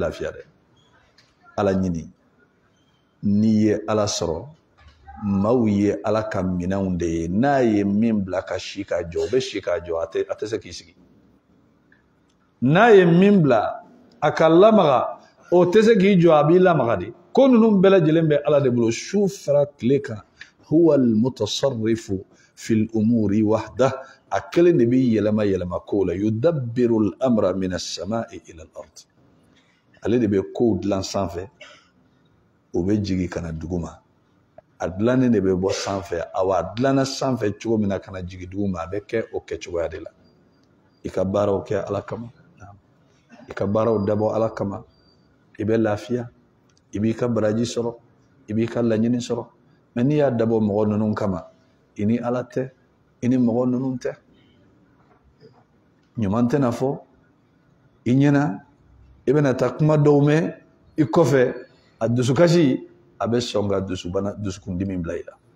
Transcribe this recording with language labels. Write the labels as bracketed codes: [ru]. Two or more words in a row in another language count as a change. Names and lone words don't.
[bm] lafiya dɛ ala ɲini n'i ye ala sɔrɔ maaw ye ala ka minɛnw de ye n'a ye min bila ka si k'a jɔ o bɛ si k'a jɔ a tɛ se k'i sigi n'a ye min bila a ka lamaga o tɛ se k'i jɔ a b'i lamaga de ko ninnu bɛɛ lajɛlen bɛ ala de bolo su fara tile kan [ar] هو المتصرف في الأمور وحده [bm] a kelen de bɛ yɛlɛma yɛlɛma kow la [ar] يدبر الأمر من السماء إلى الأرض [bm] ale de bɛ kow dilan sanfɛ o bɛ jigin ka na duguma a dilannen de bɛ bɔ sanfɛ awa a dilanna sanfɛ cogo min na ka na jigin duguma a bɛ kɛ o kɛcogoya de la i ka baaraw kɛ ala kama i ka baaraw dabɔ ala kama i bɛ lafiya i b'i ka baraji sɔrɔ i b'i ka laɲini sɔrɔ mɛ n'i y'a dabɔ mɔgɔ ninnu kama i ni ala tɛ i ni mɔgɔ ninnu tɛ ɲuman tɛna fɔ i ɲɛna i bɛna taa kuma dɔw mɛn i kɔfɛ a dusukasi a bɛ sɔn ka dusukundimi bila i la